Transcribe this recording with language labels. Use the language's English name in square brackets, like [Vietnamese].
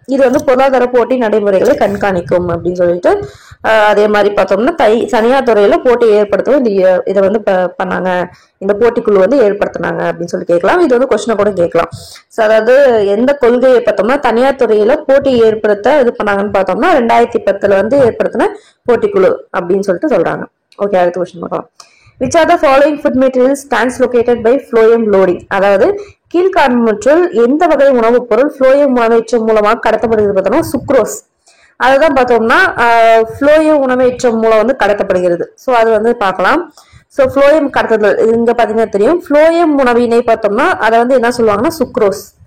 [Tamil] இது வந்து பொருளாதார போட்டி நடைமுறைகளை கண்காணிக்கும் அப்படின்னு சொல்லிட்டு அதே மாதிரி பார்த்தோம்னா தனியார் துறையில போட்டி ஏற்படுத்தவும் இதை வந்து பண்ணாங்க. இந்த போட்டிக்குழு வந்து ஏற்படுத்தினாங்க அப்படின்னு சொல்லி கேட்கலாம். இது வந்து கொஸ்டினை கூட கேட்கலாம். ஸோ அதாவது எந்த கொள்கையை பார்த்தோம்னா தனியார் துறையில போட்டி ஏற்படுத்த இது பண்ணாங்கன்னு பார்த்தோம்னா 2010 வந்து ஏற்படுத்தின போட்டிக்குழு அப்படின்னு சொல்லிட்டு சொல்றாங்க. ஓகே, அடுத்த கொஸ்டின் பார்க்கலாம். [English] Which are the following food materials translocated by phloem loading? [Tamil] அதாவது கீழ்காண்பவற்றுள் எந்த வகை உணவுப் பொருள் phloem உணவேற்றம் மூலமாக கடத்தப்படுகிறது பார்த்தோம்னா சுக்ரோஸ். அதுதான் பார்த்தோம்னா phloem உணவேற்றம் மூலம் வந்து கடத்தப்படுகிறது. ஸோ அது வந்து பார்க்கலாம். ஸோ phloem கடத்துதல் இங்க பாத்தீங்கன்னா தெரியும். phloem உணவினை பார்த்தோம்னா அதை வந்து என்ன சொல்லுவாங்கன்னா சுக்ரோஸ்.